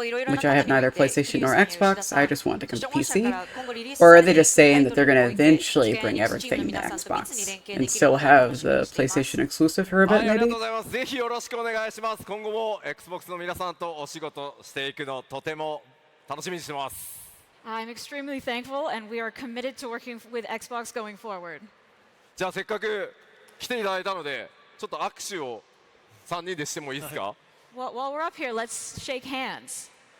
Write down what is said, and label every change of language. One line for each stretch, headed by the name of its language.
English: Which I have neither PlayStation nor Xbox. I just want to come to PC. Or are they just saying that they're going to eventually bring everything to Xbox and still have the PlayStation exclusive for a bit, maybe?
Japanese: ぜひよろしくお願いします。今後も Xbox の皆さんとお仕事していくのとても楽しみにしてます。
English: I'm extremely thankful, and we are committed to working with Xbox going forward.
Japanese: じゃあせっかく来ていただいたので、ちょっと握手を3人でしてもいいですか？
English: Well, while we're up here, let's shake hands.